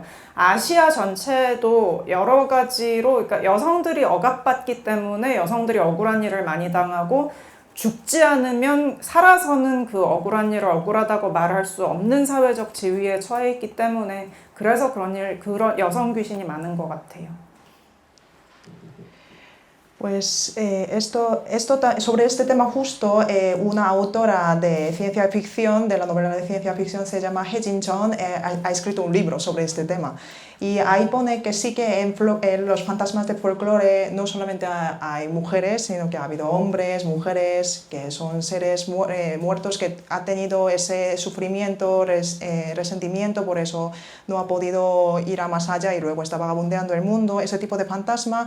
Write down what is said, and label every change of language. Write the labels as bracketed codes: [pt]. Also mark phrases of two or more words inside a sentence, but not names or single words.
[ko] 아시아 전체도 여러 가지로 그러니까 여성들이 억압받기 때문에 여성들이 억울한 일을 많이 당하고 죽지 않으면 살아서는 그 억울한 일을 억울하다고 말할 수 없는 사회적 지위에 처해 있기 때문에 그래서 그런 여성 귀신이 많은 것 같아요. [es] Pues sobre este tema justo, una autora de ciencia ficción, de la novela de ciencia ficción, se llama He Jin-chun, ha escrito un libro sobre este tema. Y ahí pone que sí que en los fantasmas de folclore no solamente hay mujeres, sino que ha habido hombres, mujeres, que son seres muertos que han tenido ese sufrimiento, resentimiento, por eso no ha podido ir a más allá y luego está vagabundeando el mundo, ese tipo de fantasma.